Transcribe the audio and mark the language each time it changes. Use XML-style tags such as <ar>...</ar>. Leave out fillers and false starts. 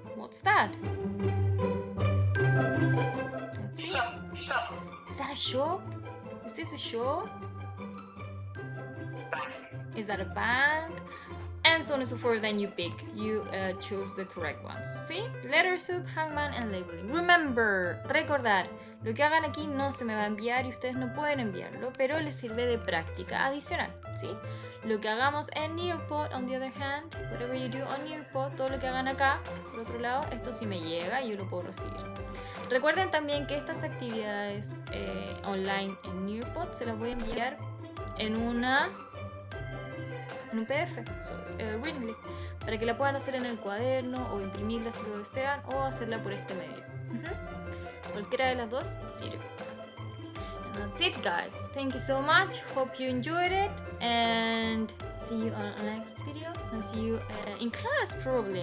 <en>What's that? Let's see. Shop. Is that a shop? Is this a shop? Bank. Is that a bank? And so on and so forth. Then you pick. You choose the correct ones. See? Letter soup, hangman, and labeling. Remember,</en> <es>recordar. Lo que hagan aquí no se me va a enviar y ustedes no pueden enviarlo, pero les sirve de práctica adicional, ¿sí? Lo que hagamos en Nearpod,</es> <en>on the other hand, whatever you do on Nearpod,</en> <es>todo lo que hagan acá, por otro lado, esto sí me llega y yo lo puedo recibir. Recuerden también que estas actividades online en Nearpod se las voy a enviar en una en un PDF,</es> <en>written list,</en> <es>para que la puedan hacer en el cuaderno o imprimirla si lo desean o hacerla por este medio. Cualquiera de las dos sirve.</es> <en>And that's it, guys. Thank you so much. Hope you enjoyed it, and see you on the next video, and see you in class probably.</en>